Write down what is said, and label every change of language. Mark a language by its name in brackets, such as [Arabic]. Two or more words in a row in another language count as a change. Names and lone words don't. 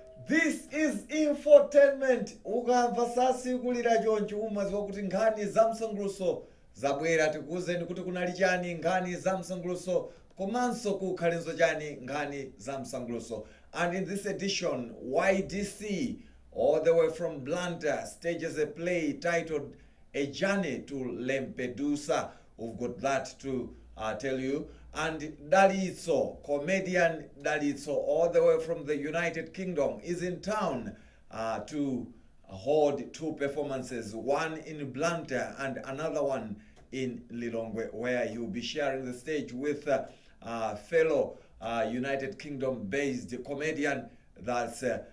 [English] This is Infotainment. [Nyanja] Ukamva sasikulira choncho umaziwa kuti nkhani zamsangulutso zabwera tikuwuzeni kuti kunali chani nkhani zamsangulutso komanso kukhalenso chani nkhani zamsangulutso. [English] And in this edition, YDC, all the way from Blantyre, stages a play titled A Journey to Lampedusa. We've got that to tell you. And Dalitso, comedian Dalitso, all the way from the United Kingdom, is in town to hold two performances, one in Blantyre and another one in Lilongwe, where he will be sharing the stage with fellow United Kingdom-based comedian that's